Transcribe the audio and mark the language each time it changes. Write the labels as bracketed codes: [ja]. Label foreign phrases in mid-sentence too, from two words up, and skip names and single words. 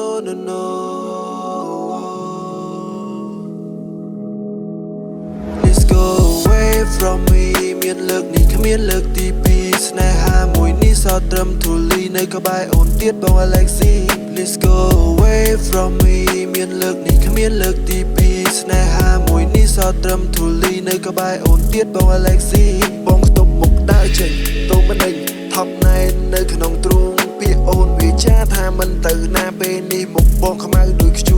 [en] no no Let's go away from me [km] មានលើកនេះគ្មានលើកទី2ស្នេហាមួយនេះសតត្រឹមធូ លីនៅក្បែរអូនទៀតបង Alexi [en] Let's go away from me [km] មានលើកនេះគ្មានលើកទី2ស្នេហាមួយនេះសតត្រឹមធូលីនៅក្បែរអូនទៀតបង Alexi បងខ្ទប់មុខដើរចេញតូមិនដេញថប់ណែននៅក្នុងទ្រូងពាក្យអូនវាចាថាមិនទៅណាពេលនេះមុខបងខ្មៅដូចខ្ជូ